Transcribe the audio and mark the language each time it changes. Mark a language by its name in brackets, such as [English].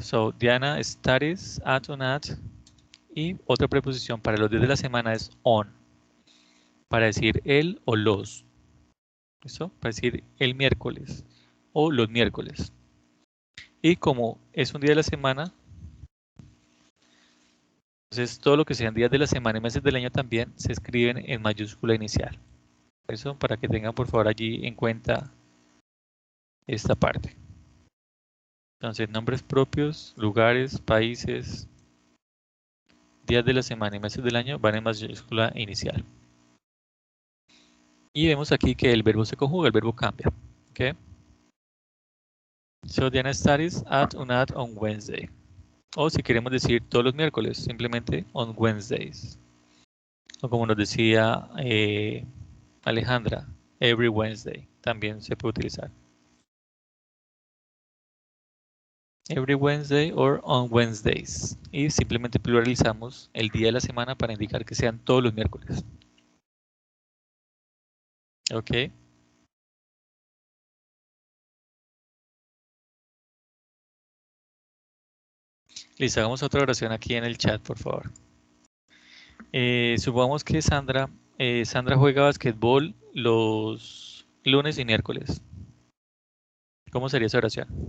[English] So, Diana studies at on at. [Spanish] Y otra preposición para los días de la semana es on. Para decir el o los. ¿Listo? Para decir el miércoles o los miércoles. Y como es un día de la semana, entonces todo lo que sean días de la semana y meses del año también se escriben en mayúscula inicial. Eso para que tengan por favor allí en cuenta esta parte. Entonces nombres propios, lugares, países, días de la semana y meses del año van en mayúscula inicial. Y vemos aquí que el verbo se conjuga, el verbo cambia. ¿Okay? [English] So Diana studies at UNAD on Wednesday. [Spanish] O si queremos decir todos los miércoles, simplemente [English] on Wednesdays. [Spanish] O como nos decía Alejandra, [English] every Wednesday, [Spanish] también se puede utilizar. [English] Every Wednesday or on Wednesdays. [Spanish] Y simplemente pluralizamos el día de la semana para indicar que sean todos los miércoles. [English] Ok. [Spanish] Listo, hagamos otra oración aquí en el chat, por favor. Supongamos que Sandra juega basquetbol los lunes y miércoles. ¿Cómo sería esa oración?